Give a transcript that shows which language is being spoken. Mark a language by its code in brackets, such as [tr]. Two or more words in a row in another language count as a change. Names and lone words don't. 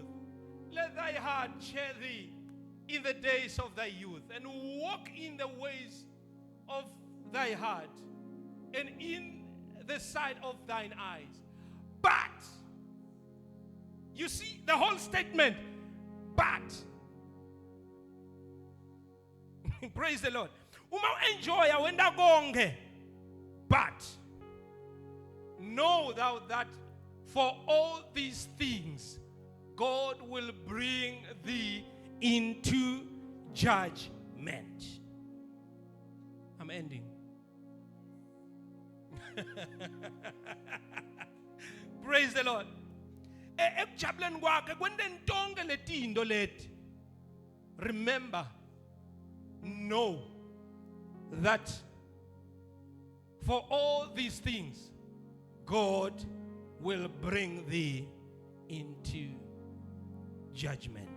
[en] Let thy heart cheer thee in the days of thy youth, and walk in the ways of thy heart, and in the sight of thine eyes. But You see the whole statement. But. Praise the Lord. [ss] Uma enjoy wenda konke. [en] But know thou that for all these things God will bring thee into judgment. I'm ending. Praise the Lord. [ss] Ekujabuleni kwakhe kwenten tonke letinto leti. [en] Remember, know that for all these things God will bring thee into judgment.